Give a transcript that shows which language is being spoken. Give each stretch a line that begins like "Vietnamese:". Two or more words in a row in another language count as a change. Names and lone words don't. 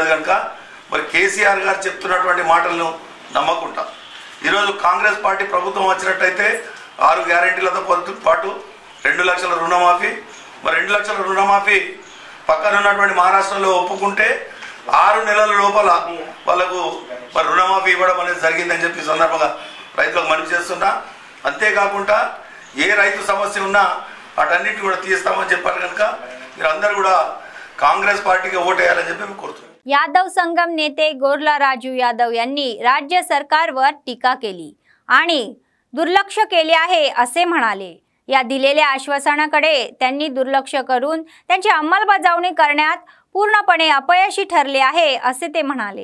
Telugu: కనుక మరి కేసీఆర్ గారు చెప్తున్నటువంటి మాటలను నమ్మకుండా ఈరోజు కాంగ్రెస్ పార్టీ ప్రభుత్వం వచ్చినట్టయితే 6 గ్యారెంటీలతో పాటు 2 లక్షల రుణమాఫీ మరి 2 లక్షల రుణమాఫీ పక్కన ఉన్నటువంటి మహారాష్ట్రలో ఒప్పుకుంటే 6 నెలల లోపల వాళ్ళకు మరి రుణమాఫీ ఇవ్వడం అనేది జరిగిందని చెప్పి సందర్భంగా రైతులకు మనవి చేస్తున్నా. అంతేకాకుండా ఏ రైతు సమస్య ఉన్నా వాటన్నిటిని కూడా తీస్తామని చెప్పారు. కనుక మీరు అందరూ కూడా కాంగ్రెస్ పార్టీకి ఓటేయాలని చెప్పి మేము కోరుతున్నాం.
Marathi: यादव संगम नेते गोरला राजू यादव यांनी राज्य सरकारवर टीका केली आणि दुर्लक्ष केले आहे असे म्हणाले. या दिलेल्या आश्वासनाकडे त्यांनी दुर्लक्ष करून त्यांची अंमलबजावणी करण्यात पूर्णपणे अपयशी ठरले आहे असे ते म्हणाले.